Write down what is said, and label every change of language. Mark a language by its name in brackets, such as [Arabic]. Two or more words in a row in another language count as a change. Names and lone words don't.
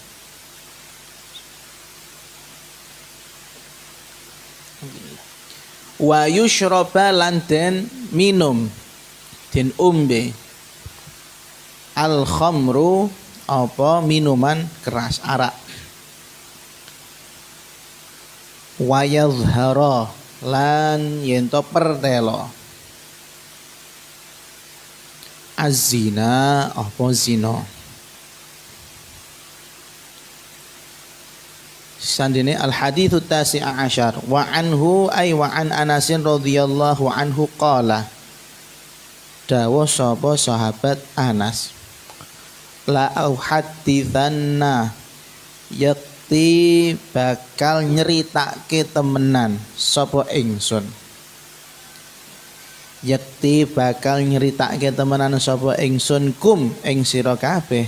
[Arabic] ويشرب [Javanese] lan den minum, den umbe, [Arabic] الخمر [Javanese] apa [Indonesian] minuman keras, [Javanese] arak. [Arabic] ويظهر [Javanese] lan yen to pertelo az-zina apa zina. [Arabic] Sandine الحديث تاسع عشر وعنه أي وعن Anas رضي الله عنه قال, [Javanese] dawuh sapa sahabat Anas, [Arabic] لأحدثنّ, [Javanese] yakti bakal nyeritake temenan sapa ingsun, yakti bakal nyeritake temenan sapa ingsun kum ing sira kabeh.